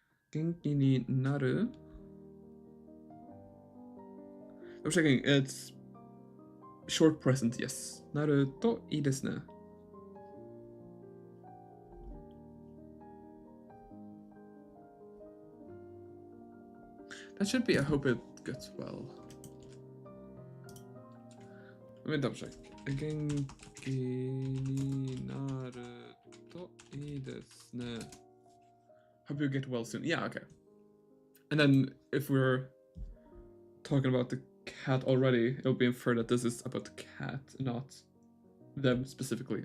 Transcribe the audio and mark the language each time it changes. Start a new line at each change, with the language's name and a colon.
Japanese: 元気になる
English: I'm checking, it's short present, yes.
Japanese: なるといいですね.
English: That should be, I hope it gets well. Let me double check.
Japanese: 元気になるといいですね.
English: Hope you get well soon. Yeah, okay. And then if we're talking about the cat already, it'll be inferred that this is about the cat, not them specifically.